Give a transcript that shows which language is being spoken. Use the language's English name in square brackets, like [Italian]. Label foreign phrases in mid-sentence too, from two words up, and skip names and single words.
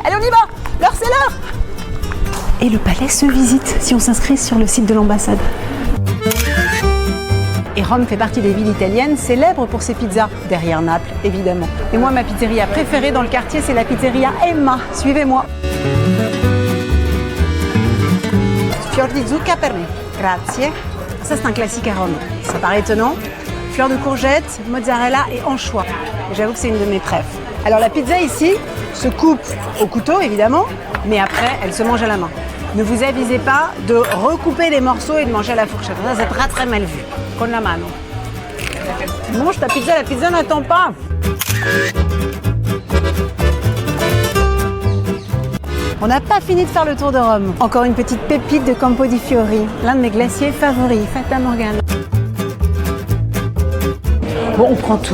[French] Allez, on y va! L'heure, c'est l'heure! Et le palais se visite si on s'inscrit sur le site de l'ambassade. Et Rome fait partie des villes italiennes célèbres pour ses pizzas, derrière Naples, évidemment. Et moi, ma pizzeria préférée dans le quartier, c'est la pizzeria Emma. Suivez-moi. [Italian] Fior di zucca per me. Grazie. [French] Ça, c'est un classique à Rome. Ça paraît étonnant. Fleurs de courgettes, mozzarella et anchois. J'avoue que c'est une de mes préfs. Alors la pizza ici se coupe au couteau, évidemment, mais après, elle se mange à la main. Ne vous avisez pas de recouper les morceaux et de manger à la fourchette. Ça, c'est très très mal vu. [Italian] Con la mano. [French] Mange ta pizza, la pizza n'attend pas. On n'a pas fini de faire le tour de Rome. Encore une petite pépite de Campo di Fiori, l'un de mes glaciers favoris, Fata Morgana. Bon, on prend tout.